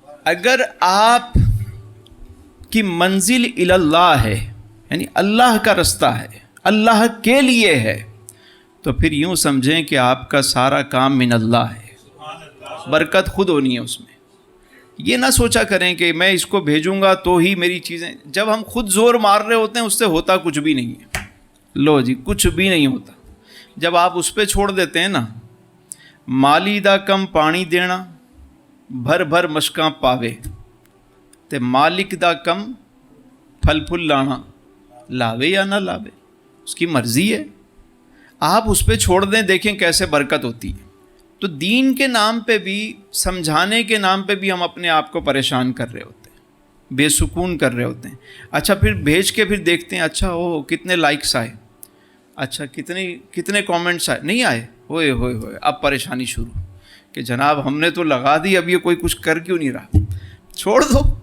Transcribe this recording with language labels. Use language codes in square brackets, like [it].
[ur] اگر آپ کی منزل الی اللہ ہے, یعنی اللہ کا رستہ ہے, اللہ کے لیے ہے, تو پھر یوں سمجھیں کہ آپ کا سارا کام من اللہ ہے, برکت خود ہونی ہے اس میں. یہ نہ سوچا کریں کہ میں اس کو بھیجوں گا تو ہی میری چیزیں، جب ہم خود زور مار رہے ہوتے ہیں اس سے ہوتا کچھ بھی نہیں ہے. لو جی، کچھ بھی نہیں ہوتا. جب آپ اس پہ چھوڑ دیتے ہیں نا، [pa] مالی دا کم پانی دینا بھر بھر مشکاں پاوے تے مالک دا کم پھل پھل لانا لاوے یا نہ لاوے، [ur] اس کی مرضی ہے. آپ اس پہ چھوڑ دیں، دیکھیں کیسے برکت ہوتی ہے. تو دین کے نام پہ بھی، سمجھانے کے نام پہ بھی ہم اپنے آپ کو پریشان کر رہے ہوتے ہیں، بے سکون کر رہے ہوتے ہیں. اچھا پھر بھیج کے پھر دیکھتے ہیں، اچھا کتنے لائکس آئے، اچھا کتنے کامنٹس آئے، نہیں آئے، ہوئے ہوئے ہوئے اب پریشانی شروع کہ جناب ہم نے تو لگا دی، اب یہ کوئی کچھ کر کیوں نہیں رہا، چھوڑ دو.